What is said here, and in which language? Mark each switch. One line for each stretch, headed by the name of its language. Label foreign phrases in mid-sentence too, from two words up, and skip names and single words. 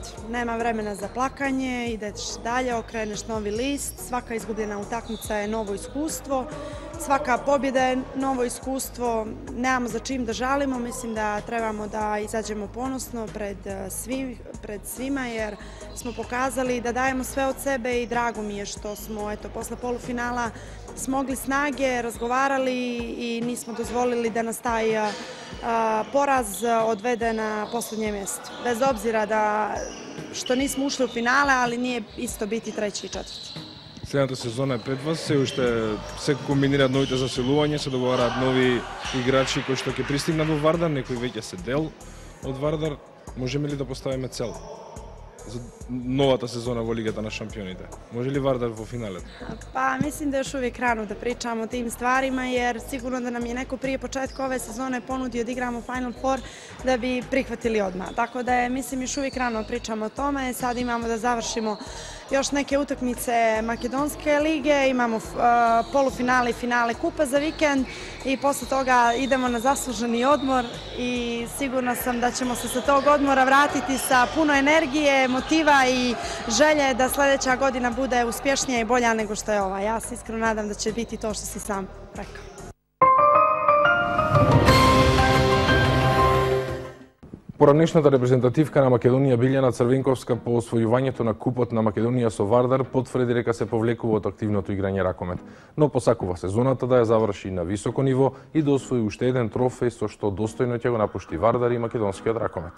Serbian: Nema vremena za plakanje, ideš dalje, okreneš novi list, svaka izgubljena utakmica je novo iskustvo, svaka pobjeda je novo iskustvo, nemamo za čim da žalimo, mislim da trebamo da izađemo ponosno pred svima, jer smo pokazali da dajemo sve od sebe i drago mi je što smo posle polufinala smogli snage, razgovarali i nismo dozvolili da nas taj poraz odvede na posljednje mjesto. Bez obzira što nismo ušli u finale, ali nije isto biti treći i četvrti.
Macedonian: Следната сезона е пред вас, се уште се комбинираат новите заселувања, се договараат нови играчи кои што ќе пристигнат во Вардар, некои веќе се дел од Вардар. Можеме ли да поставиме цел за новата сезона во Лигата на шампионите? Може ли Вардар во финалет?
Serbian: Pa mislim da još uvijek rano da pričamo o tim stvarima, jer sigurno da nam je neko prije početka ove sezone ponudio da igramo Final Four da bi prihvatili odmah. Tako da je, mislim, još uvijek rano pričamo o tome. Sad imamo da završimo još neke utakmice Makedonske lige, imamo polufinale i finale kupa za vikend i posle toga idemo na zasluženi odmor i sigurna sam da ćemo se sa tog odmora vratiti sa puno energije, motiva i želje da sljedeća godina bude uspješnija i bolja nego što je ova. Ja se iskreno nadam da će biti to što si sam rekao.
Macedonian: Поранешната репрезентативка на Македонија Билјана Црвенковска по освојувањето на купот на Македонија со Вардар потврди дека се повлекува од активното играње ракомет, но посакува сезоната да ја заврши на високо ниво и да освои уште еден трофеј со што достојно ќе го напушти Вардар и македонскиот ракомет.